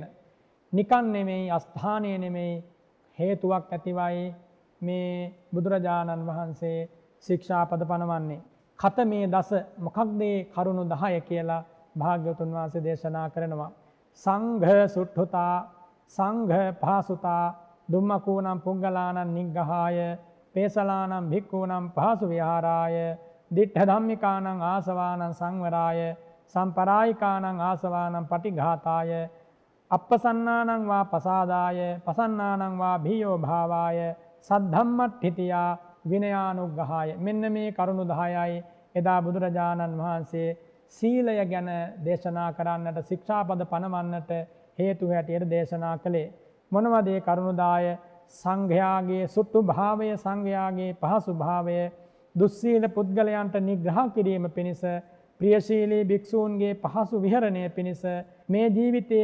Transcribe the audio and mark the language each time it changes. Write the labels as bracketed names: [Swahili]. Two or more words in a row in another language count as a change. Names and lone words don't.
[Sinhala] නිකන් නෙමෙයි, අස්ථානීය නෙමෙයි, හේතුවක් ඇතිවයි මේ බුදුරජාණන් වහන්සේ ශික්ෂාපද පනවන්නේ. [Pali] ඛතමේ දස [Sinhala] මොකක්ද කරුණු 10 කියලා භාග්‍යවතුන් වහන්සේ දේශනා කරනවා. [Pali] සංඝ සුට්ඨුතා, සංඝ පාසුතා, දුම්මකූනම් පුග්ගලානං නිග්ගහාය පේසලානම් භික්ඛූනම් පහසු විහාරාය දිට්ඨ ධම්මිකානං ආසවානං සංවරාය සම්පරායිකානං ආසවානං පටිඝාතාය අප්පසන්නානං වා පසාදාය පසන්නානං වා භීයෝ භාවාය සද්ධම්මට්ඨිතියා විනයානුග්ගහාය. [Sinhala] මෙන්න මේ කරුණු 10යි එදා බුදුරජාණන් වහන්සේ සීලය ගැන දේශනා කරන්නට ශික්ෂාපද පනවන්නට හේතු හැටියට දේශනා කළේ. මොනවද ඒ කරුණු 10? සංඝයාගේ සුට්ටු භාවය, සංඝයාගේ පහසු භාවය, දුස්සීල පුද්ගලයන්ට නිග්‍රහ කිරීම පිණිස, ප්‍රියශීලී භික්ෂූන්ගේ පහසු විහරණය පිණිස, මේ ජීවිතයේ